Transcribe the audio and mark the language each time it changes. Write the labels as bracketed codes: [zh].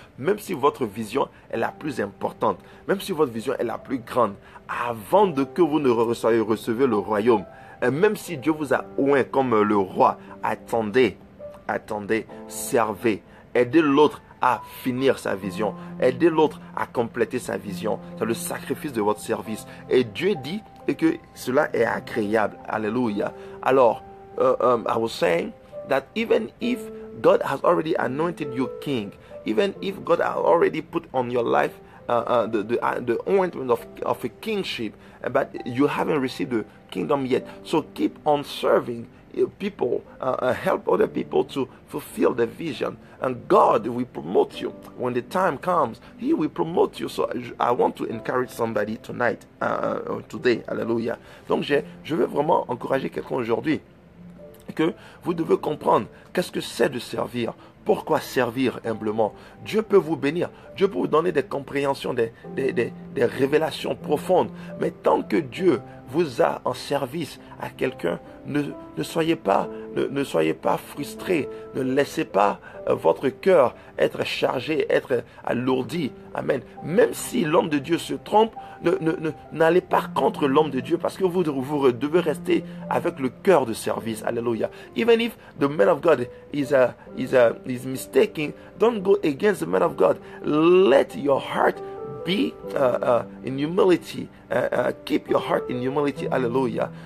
[fr] Même si votre vision est la plus importante, même si votre vision est la plus grande, avant que vous ne recevez le royaume, et même si Dieu vous a oint comme le roi, attendez, servez, aidez l'autre à finir sa vision, aidez l'autre à compléter sa vision. C'est le sacrifice de votre service. Et Dieu dit que cela est agréable. Alléluia. Alors, [en] I was saying that even if God has already anointed you king, even if God has already put on your life the ointment of a kingship, but you haven't received the kingdom yet, so keep on serving people, help other people to fulfill the vision, and God will promote you. When the time comes, He will promote you. So I want to encourage somebody tonight, today, hallelujah. [fr] Donc je veux vraiment encourager quelqu'un aujourd'hui, que vous devez comprendre qu'est-ce que c'est de servir. Pourquoi servir humblement? Dieu peut vous bénir. Dieu peut vous donner des compréhensions, des révélations profondes. Mais tant que Dieu vous a en service à quelqu'un, ne soyez pas frustrés. Ne laissez pas votre cœur être chargé, être alourdi. Amen. Même si l'homme de Dieu se trompe, n'allez pas contre l'homme de Dieu, parce que vous devez rester avec le cœur de service. Alléluia. [en] Even if the man of God is mistaken, don't go against the man of God. Let your heart be in humility, keep your heart in humility, hallelujah.